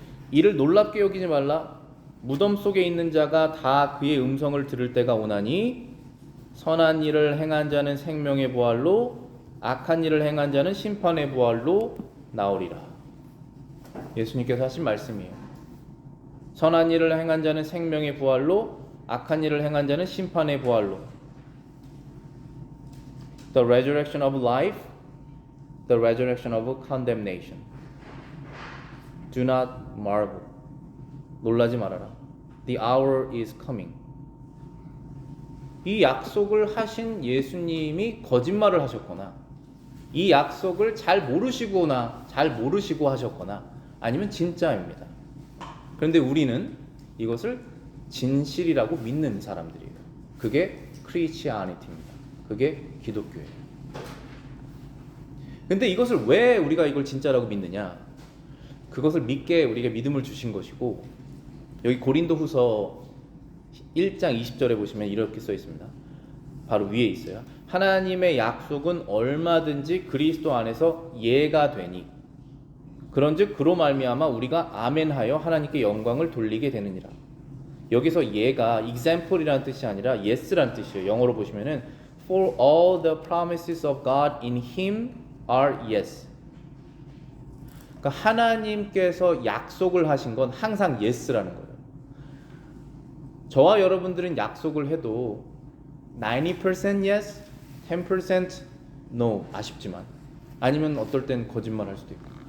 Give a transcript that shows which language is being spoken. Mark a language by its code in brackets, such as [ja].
[ko] 이를 놀랍게 여기지 말라. 무덤 속에 있는 자가 다 그의 음성을 들을 때가 오나니 선한 일을 행한 자는 생명의 부활로, 악한 일을 행한 자는 심판의 부활로 나오리라. 예수님께서 하신 말씀이에요. 선한 일을 행한 자는 생명의 부활로, 악한 일을 행한 자는 심판의 부활로. [en] The resurrection of life, the resurrection of condemnation. Do not marvel. [ko] 놀라지 말아라. [en] The hour is coming. [ko] 이 약속을 하신 예수님이 거짓말을 하셨거나, 이 약속을 잘 모르시고 하셨거나, 아니면 진짜입니다. 그런데 우리는 이것을 진실이라고 믿는 사람들이에요. 그게 크리스티아니티입니다. 그게 기독교예요. 근데 이것을 왜 우리가 이걸 진짜라고 믿느냐? 그것을 믿게 우리가 믿음을 주신 것이고, 여기 고린도후서 1장 20절에 보시면 이렇게 써 있습니다. 바로 위에 있어요. 하나님의 약속은 얼마든지 그리스도 안에서 예가 되니 그런즉 그로 말미암아 우리가 아멘하여 하나님께 영광을 돌리게 되느니라. 여기서 예가 example이라는 뜻이 아니라 yes라는 뜻이에요. 영어로 보시면은 [en] For all the promises of God in Him are yes. [ko] 그러니까 하나님께서 약속을 하신 건 항상 yes라는 거예요. 저와 여러분들은 약속을 해도 90% yes, 10% no 아쉽지만, 아니면 어떨 땐 거짓말 할 수도 있고.